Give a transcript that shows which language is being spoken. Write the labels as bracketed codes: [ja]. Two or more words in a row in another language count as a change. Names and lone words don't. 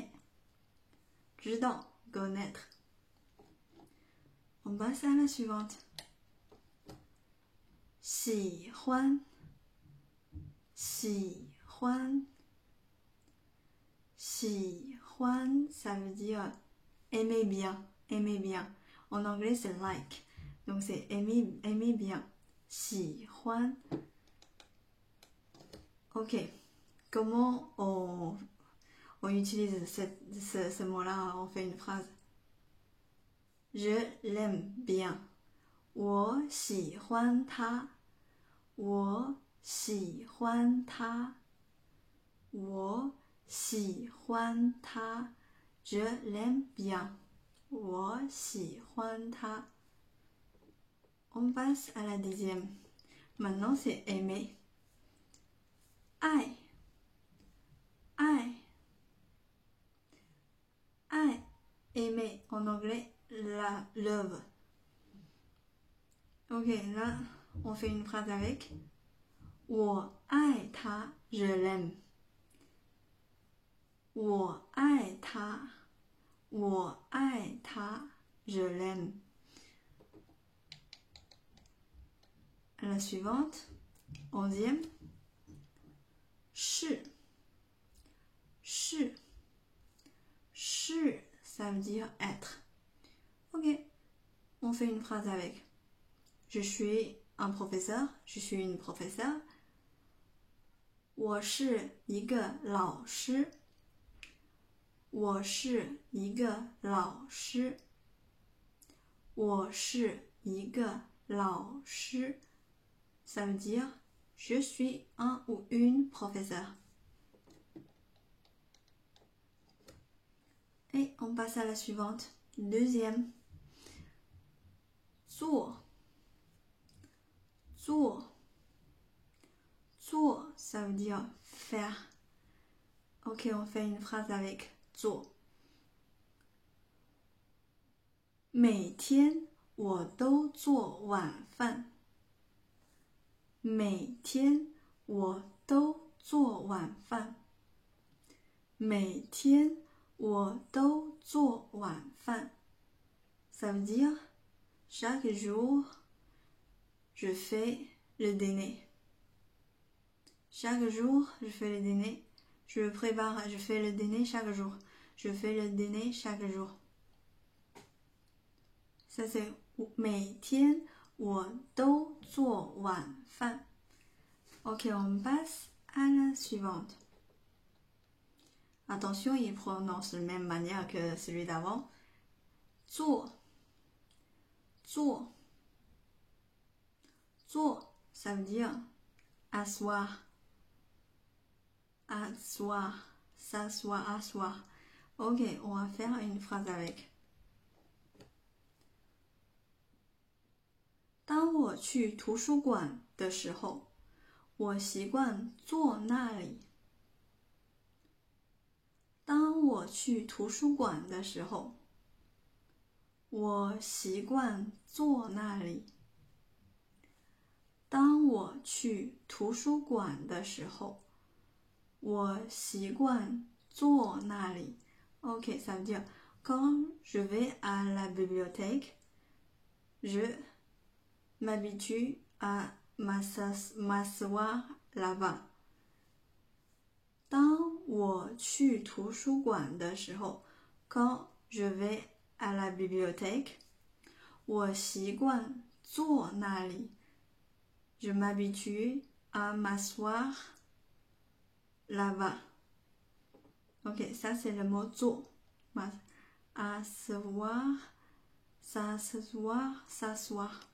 [fr] 知道 connaître. On passe à la suivante. [zh] 喜欢，喜欢，喜欢 [fr] ça veut dire aimer bien, aimer bien. En anglais c'est like, donc c'est aimer, aimer bien. 喜欢。Ok, comment on utilise ce mot-là, on fait une phrase. Je l'aime bien. [zh] 我喜欢他。我喜欢他。我喜欢他。 [fr] Je l'aime bien. [zh] 我喜欢他。 [fr] On passe à la dixième. Maintenant c'est aimer. [zh] 爱，爱，爱 [fr] aimer en anglais la love. Ok, là on fait une phrase avec [zh] 我爱他 [fr] je l'aime. [zh] 我爱他，我爱他 [fr] je l'aime. La suivante, 11e. [zh] 是，是，是 [fr] ça veut dire être. Ok, on fait une phrase avec je suis un professeur, je suis une professeure. [zh] 我是一个老师。我是一个老师。我是一个老师。 [fr] Ça veut dire je suis un ou une professeure. Et on passe à la suivante. Deuxième. [zh] 做，做，做 [fr] ça veut dire faire. Ok, on fait une phrase avec 做。 [zh] 每天我都做晚饭。每天我都做晚饭。每天我都做晚饭。 [fr] Ça veut dire chaque jour je fais le dîner. Chaque jour je fais le dîner. Je prépare, je fais le dîner chaque jour. Je fais le dîner chaque jour. Ça c'est [zh] 每天我都做晚饭。 [fr] Ok, on passe à la suivante. Attention, il prononce de la même manière que celui d'avant. [zh] 做，做，做 [fr] ça veut dire asseoir, asseoir, s'asseoir, asseoir. Ok, on va faire une phrase avec. [zh] 当我去图书馆的时候，我习惯坐那里。当我去图书馆的时候，我习惯坐那里。当我去图书馆的时候， 我习惯坐那里。 [fr] Ok, ça veut dire quand je vais à la bibliothèque, je m'habitue à m'asseoir là-bas. [zh] 当我去图书馆的时候 [fr] quand je vais à la bibliothèque, [zh] 我习惯坐那里 [fr] je m'habitue à m'asseoir là-bas. Ok, ça c'est le mot 坐 asseoir, s'asseoir, s'asseoir.